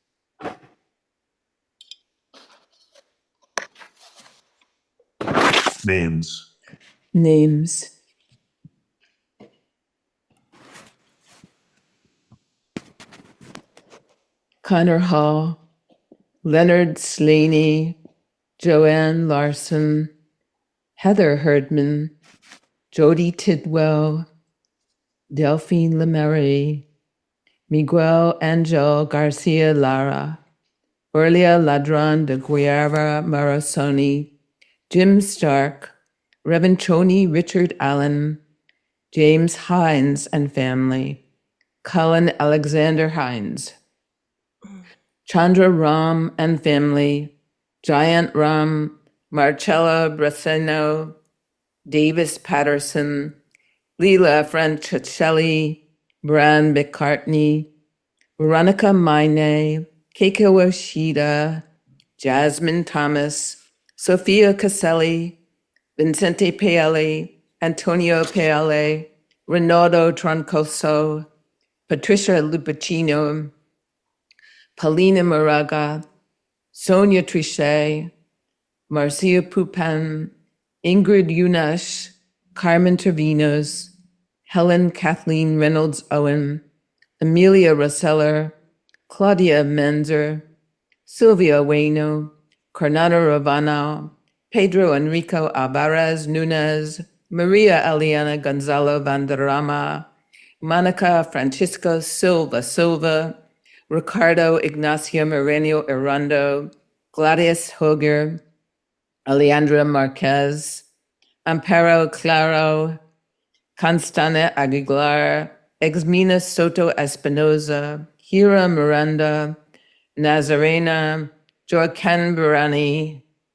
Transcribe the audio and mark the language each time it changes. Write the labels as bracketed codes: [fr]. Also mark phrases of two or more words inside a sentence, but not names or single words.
[en] Names. Names. Connor Hall, Leonard Slaney, Joanne Larson, Heather Herdman, Jody Tidwell, Delphine Lemery, Miguel Angel Garcia Lara, Orlia Ladron de Guerra Marasoni, Jim Stark, Reverend Choni Richard Allen, James Hines and family, Cullen Alexander Hines, Chandra Ram and family, Giant Ram, Marcella Braceno, Davis Patterson, Leela Franchicelli, Bran McCartney, Veronica Maine, Keiko Oshida, Jasmine Thomas, Sophia Caselli, Vincente Paele, Antonio Paele, Rinaldo Troncoso, Patricia Lupacino, Paulina Moraga, Sonia Trichet, Marcia Pupin, Ingrid Yunash, Carmen Trevinos, Helen Kathleen Reynolds Owen, Amelia Rosseller, Claudia Menzer, Sylvia Bueno, Cornado Ravana, Pedro Enrico Alvarez Nunez, Maria Eliana Gonzalo Vanderrama, Monica Francisco Silva, Ricardo Ignacio Moreno Arrondo, Gladys Hoger, Alejandra Marquez, Amparo Claro, Constana Aguilar, Exmina Soto Espinoza, Hira Miranda, Nazarena, Joaquin Barani,